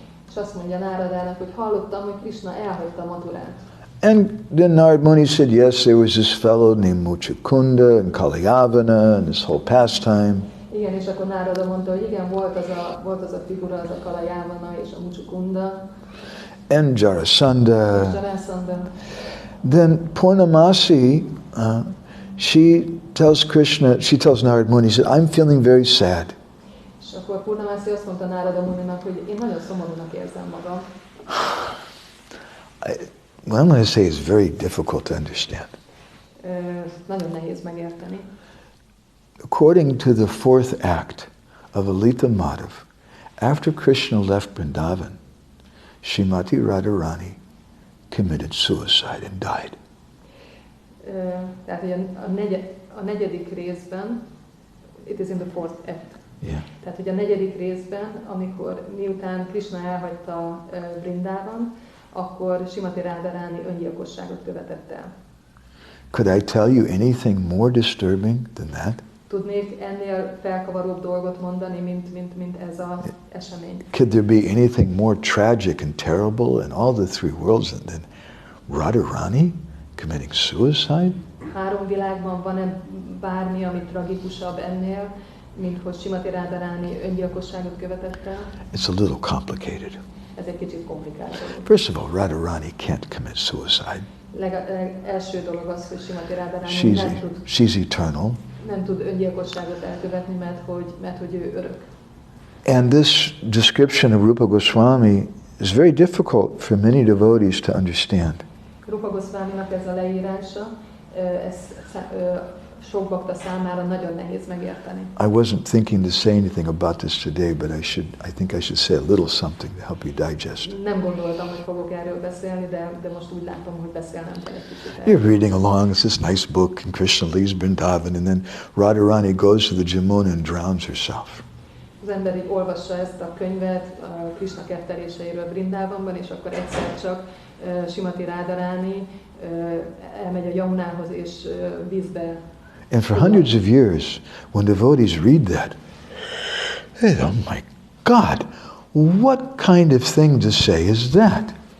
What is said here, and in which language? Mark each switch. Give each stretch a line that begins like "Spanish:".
Hungarian: És azt mondja Náradának, hogy hallottam, hogy Krishna elhagyta Mathurát.
English: And then Narad Muni said, yes, there was this fellow named Muchukunda and Kalayavana and this whole pastime.
Hungarian: Igen, és akkor Nárada mondta, hogy igen, volt az a figura, az a Kalayavana és a Muchukunda.
English: And Jarasandha. Then Purnamasi, she tells Narad Muni, she said, I'm feeling very sad.
Hungarian: És akkor Purnamászi azt mondta Nárada Muninak, hogy én nagyon szomorúnak érzem magam.
English: What I'm going to say is very difficult to understand.
Hungarian: Nagyon nehéz megérteni.
English: According to the fourth act of Lalita Madhava, after Krishna left Vrindavan, Srimati Radharani committed suicide and died.
Hungarian: Tehát a negyedik részben,
English: it is in the fourth act. Yeah.
Hungarian: Tehát, hogy a negyedik részben, amikor miután Krishna elhagyta Vrindavan, akkor Srimati Radharani öngyilkosságot követett el.
English: Could I tell you anything more disturbing than that?
Hungarian: Tudnék ennél felkavaróbb dolgot mondani, mint ez az esemény?
English: Could there be anything more tragic and terrible in all the three worlds than Radharani committing suicide?
Hungarian: Három világban van-e bármi, ami tragikusabb ennél, mint hogy Srimati Radharani öngyilkosságot követett el?
English: It's a little complicated.
Hungarian: Ez egy kicsit komplikált.
English: First of all, Radharani can't commit suicide.
Hungarian: Első dolog az, hogy Srimati Radharani
English: she's eternal.
Hungarian: Nem tud öngyilkosságot elkövetni, mert hogy ő örök.
English: And this description of Rupa Goswami is very difficult for many devotees to understand.
Hungarian: Rupa Goswaminak ez a leírása, ez sok bakta számára nagyon nehéz megérteni.
English: I wasn't thinking to say anything about this today, but I think I should say a little something to help you digest.
Hungarian: Nem gondoltam, hogy fogok erről beszélni, de most úgy látom, hogy beszélnem kell egy kicsit.
English: You're reading along, it's this nice book, and Krishna leaves Vrindavan, and then Radharani goes to the Jamuna and drowns herself.
Hungarian: Az ember így olvassa ezt a könyvet a Krishna ketteléseiről Vrindavanban, és akkor egyszer csak Srimati Radharani elmegy a Yamunához, és vízbe.
English: And for hundreds of years, when devotees read that, they say, oh my God, what kind of thing to say is that?